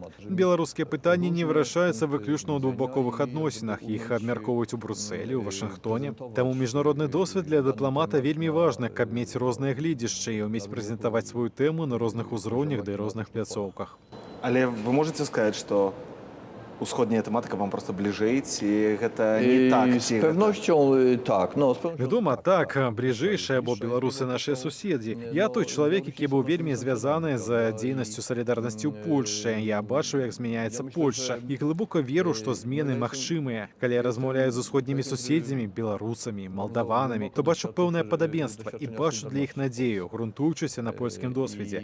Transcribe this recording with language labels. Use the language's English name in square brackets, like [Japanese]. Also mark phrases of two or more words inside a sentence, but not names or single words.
[Belarusian] Беларускія пытанні не вырашаюцца выключна ў двухбаковых адносінах, іх абмяркоўваюць у Брусэлі, у Вашынгтоне. Таму міжнародны досвед для дыпламата вельмі важны, каб мець розныя гледзяшчы і ўмець прэзентаваць сваю тэму на розных узроўнях ды розных пляцоўках. Але вы можете сказаць, што усходняя тэматыка вам просто бліжэй, ці гэта не так? [Polish] Z pewnością tak. No, z pewnością [Belarusian] Вядома, так, бліжэйшыя, бо беларусы нашыя суседзі. Я той чалавек, які быў вельмі звязаны з дзейнасцю салідарнасці ў Польшчы. Я бачу, як змяняецца Польшча. І глыбока веру, што змены магчымыя. Калі я размаўляю з усходнімі суседзямі, беларусамі, малдаванамі, то бачу пэўнае падабенства і бачу для іх надзею, грунтуючыся на польскім досведзе.